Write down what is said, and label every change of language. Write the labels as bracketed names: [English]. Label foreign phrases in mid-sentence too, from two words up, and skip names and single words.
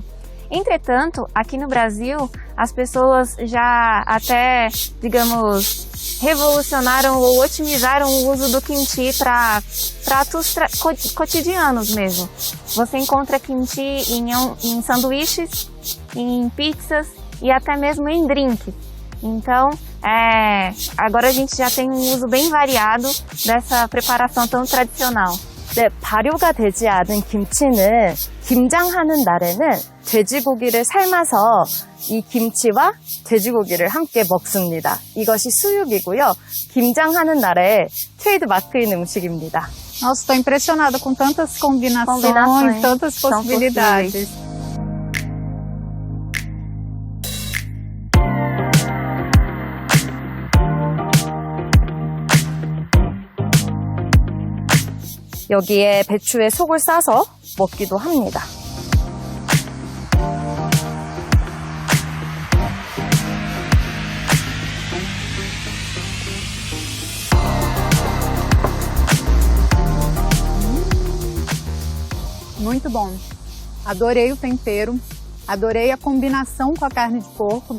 [Portuguese] Entretanto, aqui no Brasil, as pessoas já até, digamos, revolucionaram ou otimizaram o uso do kimchi para pratos cotidianos mesmo. Você encontra kimchi em sanduíches, em pizzas e até mesmo em drinks. Então, agora a gente já tem um uso bem variado dessa preparação tão tradicional. [Korean] 네, 발효가 되지 않은 김치는 김장하는 날에는 돼지고기를 삶아서 이 김치와 돼지고기를 함께 먹습니다. 이것이 수육이고요. 김장하는 날에 트레이드 마크인 음식입니다. [Portuguese] Nossa, estou impressionada com tantas combinações. Tantas São possibilidades. [Korean] 여기에 배추에 속을 싸서 먹기도 합니다. [Portuguese] Muito bom. Adorei o tempero, adorei a combinação com a carne de porco.